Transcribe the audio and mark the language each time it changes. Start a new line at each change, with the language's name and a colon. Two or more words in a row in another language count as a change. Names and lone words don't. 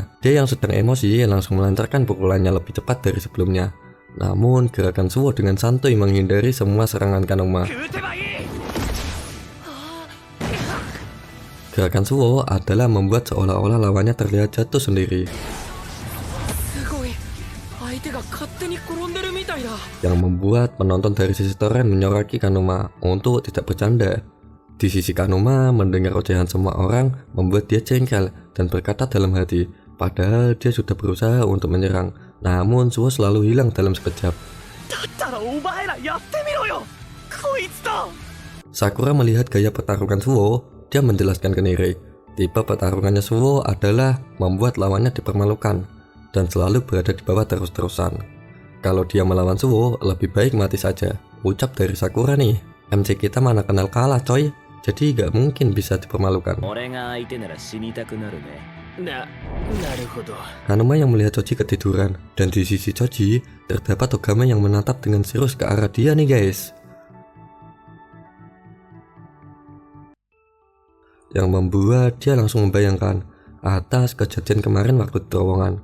Indonesian: Dia yang sedang emosi langsung melancarkan pukulannya lebih cepat dari sebelumnya. Namun gerakan Suwo dengan santuy menghindari semua serangan Kanuma. Gerakan Suwo adalah membuat seolah-olah lawannya terlihat jatuh sendiri,
Japanese: すごい。相手が勝手に転んでるみたいだ。
Indonesian: yang membuat penonton dari sisi Toren menyoraki Kanuma untuk tidak bercanda. Di sisi Kanuma mendengar ocehan semua orang membuat dia jengkel dan berkata dalam hati, padahal dia sudah berusaha untuk menyerang, namun Suwo selalu hilang dalam sekejap.
Japanese: だったらお前らやってみろよ。こいつと。
Indonesian: Sakura melihat gaya pertarungan Suwo, dia menjelaskan ke Nire, tipe pertarungannya Suwo adalah membuat lawannya dipermalukan dan selalu berada di bawah terus-terusan. Kalau dia melawan Suwo, lebih baik mati saja, ucap dari Sakura nih. MC kita mana kenal kalah coy, jadi gak mungkin bisa dipermalukan.
Japanese: 俺が相手なら死にたくなるね。なるほど。
Indonesian: Hanuma yang melihat Choji ketiduran, dan di sisi Choji terdapat Togame yang menatap dengan serius ke arah dia nih guys. Yang membuat dia langsung membayangkan atas kejadian kemarin waktu di terowongan.